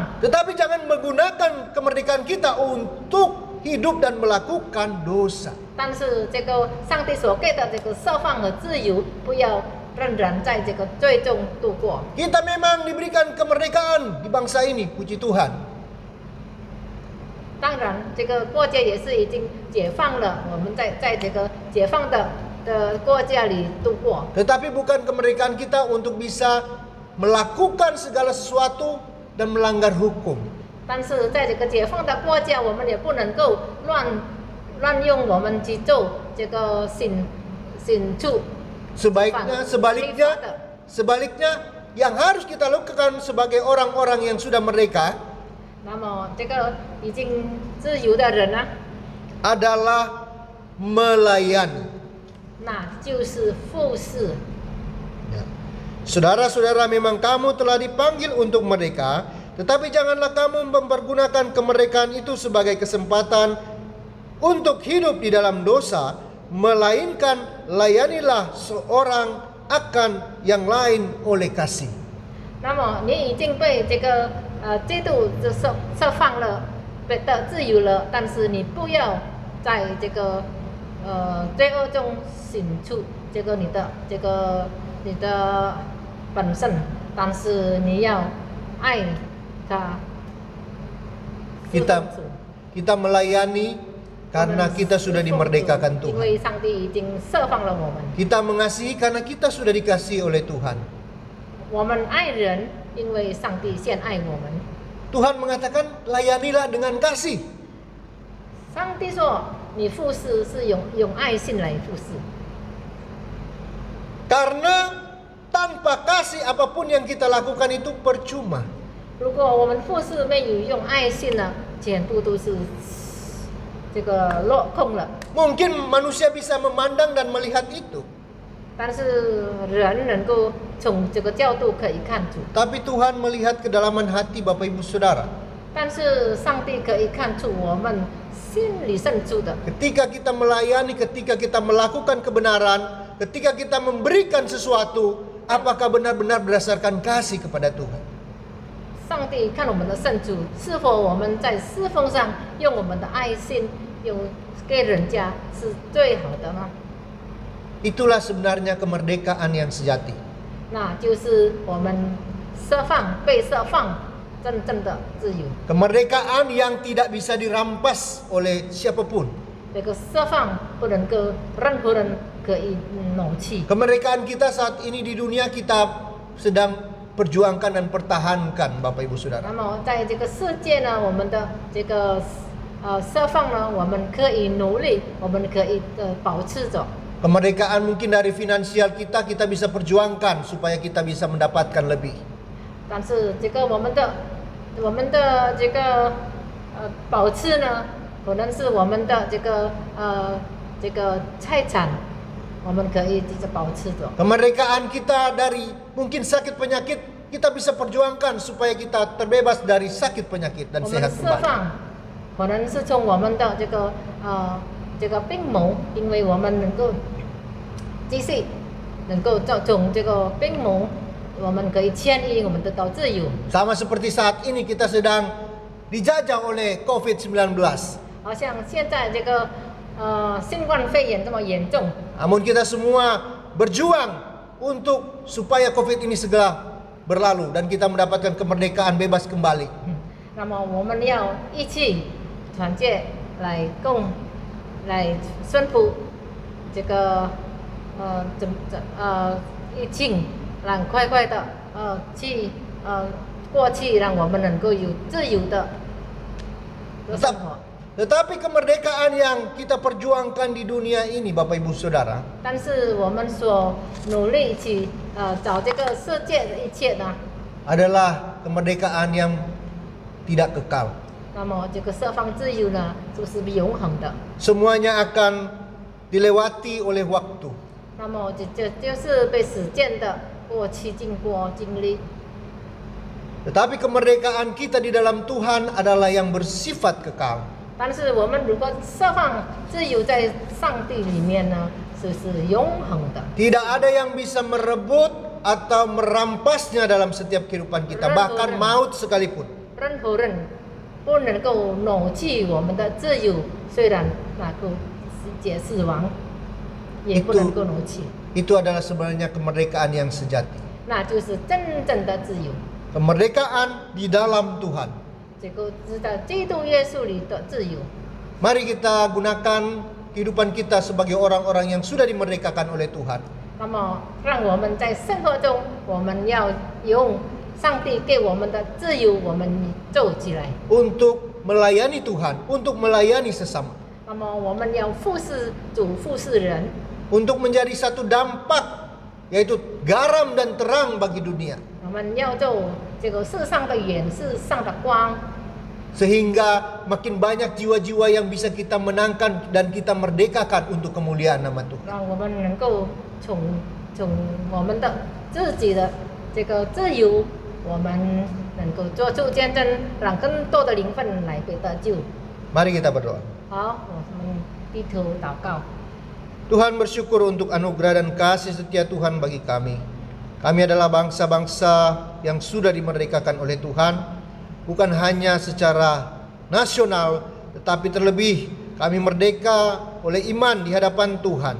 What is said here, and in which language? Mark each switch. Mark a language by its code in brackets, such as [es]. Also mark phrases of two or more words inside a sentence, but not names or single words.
[id] Tetapi jangan menggunakan kemerdekaan kita untuk hidup dan melakukan dosa. [zh] 但是这个上帝所给的这个释放和自由，不要仍然在这个罪中度过。 [id] Kita memang diberikan kemerdekaan di bangsa ini, puji Tuhan. [zh] 当然，这个国家也是已经解放了，我们在这个解放的国家里度过。 [id] Tetapi bukan kemerdekaan kita untuk bisa melakukan segala sesuatu dan melanggar hukum. [zh] 但是在这个解放的国家，我们也不能够乱用我们去做这个刑处。 [id] Sebaliknya yang harus kita lakukan sebagai orang-orang yang sudah merdeka [zh] 那么这个已经自由的人呢， [id] adalah melayani. [zh] 那就是服侍。 [id] Ya. Saudara-saudara, memang kamu telah dipanggil untuk merdeka, tetapi janganlah kamu mempergunakan kemerdekaan itu sebagai kesempatan untuk hidup di dalam dosa, melainkan layanilah seorang akan yang lain oleh kasih. [zh] 那么你已经被这个基督释放了，被的自由了，但是你不要在这个罪恶中行出这个你的本身，但是你要爱他。 [id] Kita melayani karena kita sudah dimerdekakan [zh] 因 [id] Tuhan. [zh] 为上帝已经释放了我们。 [id] Kita mengasihi karena kita sudah dikasihi oleh Tuhan. [zh] 我们爱人，因为上帝先爱我们。 [id] Tuhan mengatakan layanilah dengan kasih. [zh] 上帝说，你服侍是用爱心来服侍。 [id] Karena tanpa kasih apapun yang kita lakukan itu percuma. [zh] 如果我们服侍没有用爱心呢，全部都是这个落空了。 [id] Mungkin manusia bisa memandang dan melihat itu. [zh] 但是人能够从这个角度可以看出， [id] Tapi Tuhan melihat kedalaman hati Bapak Ibu Saudara. [zh] 但是上帝可以看出我们心里深处的。 [id] Ketika kita melayani, ketika kita melakukan kebenaran, ketika kita memberikan sesuatu, apakah benar-benar berdasarkan kasih kepada Tuhan? [zh] 上帝看我们的圣主是否我们在侍奉上用我们的爱心，用给人家是最好的吗？ [id] Itulah sebenarnya kemerdekaan yang sejati. [zh] 那就是我们释放、被释放真正的自由。 [id] Kemerdekaan yang tidak bisa dirampas oleh siapapun. [zh] 这个释放不能够任何人可以挪去。 [id] Kemerdekaan kita saat ini di dunia kita sedang perjuangkan dan pertahankan, Bapak Ibu [zh] 那 [id] Saudara. [zh] 么在这个世界呢，我们的这个释放呢，我们可以努力，我们可以保持着。 [id] Kemerdekaan mungkin dari finansial kita bisa perjuangkan supaya kita bisa mendapatkan lebih. [zh] 但是这个我们的这个保持呢，可能是我们的这个财产，我们可以一直保持着。 [id] Kemerdekaan kita dari mungkin sakit penyakit kita bisa perjuangkan supaya kita terbebas dari sakit penyakit dan [zh] 我们的 [id] sehat [zh] 释 [id] kembali. [zh] 放，可能是从我们的这个病魔，因为我们能够继续能够从这个病魔，我们可以迁移，我们得到自由。 [id] Sama seperti saat ini kita sedang dijajah oleh COVID-19. [zh] 好像现在这个新冠肺炎这么严重， [id] Namun kita semua berjuang untuk supaya COVID ini segera berlalu dan kita mendapatkan kemerdekaan bebas kembali. [zh] 那么我们要一起团结来宣布这个疫情，让快的过去，让我们能够有自由的生活。 [id] Tetapi kemerdekaan yang kita perjuangkan di dunia ini, Bapak Ibu Saudara, [zh] 但是我们所努力去找这个世界的一切呢， [id] adalah kemerdekaan yang tidak kekal. [zh] 那么这个释放自由呢，就是永恒的。 [id] Semuanya akan dilewati oleh waktu. [zh] 那么这就是被时间的过去经历。 [id] Tetapi kemerdekaan kita di dalam Tuhan adalah yang bersifat kekal. [zh] 但是我们如果释放自由在上帝里面呢，是永恒的。 [id] Tidak ada yang bisa merebut atau merampasnya dalam setiap kehidupan kita, bahkan maut sekalipun. [zh] 任何人不能够挪去我们的自由，虽然那个死亡也不能够挪去。 [id] Itu adalah sebenarnya kemerdekaan yang sejati. [zh] 那就是真正的自由。 [id] Kemerdekaan di dalam Tuhan. [zh] 这个是在基督耶稣里的自由。 [id] Mari kita gunakan kehidupan kita sebagai orang-orang yang sudah dimerdekakan oleh Tuhan. [zh] 那么，让我们在生活中，我们要用上帝给我们的自由，我们做起来。 [id] Untuk melayani Tuhan, untuk melayani sesama. [zh] 那么，我们要服侍主，服侍人， [id] Untuk menjadi satu dampak, yaitu garam dan terang bagi dunia. [zh] 我们要做这个世上的盐，世上的光， [id] Sehingga makin banyak jiwa-jiwa yang bisa kita menangkan dan kita merdekakan untuk kemuliaan nama Tuhan. [zh] 让我们能够从我们的自己的这个自由，我们能够做出见证，让更多的灵魂来被得救。 [id] Mari kita berdoa. [zh] 好，我们低头祷告。 [id] Tuhan bersyukur untuk anugerah dan kasih setia Tuhan bagi kami. Kami adalah bangsa-bangsa yang sudah dimerdekakan oleh Tuhan, bukan hanya secara nasional, tetapi terlebih kami merdeka oleh iman di hadapan Tuhan.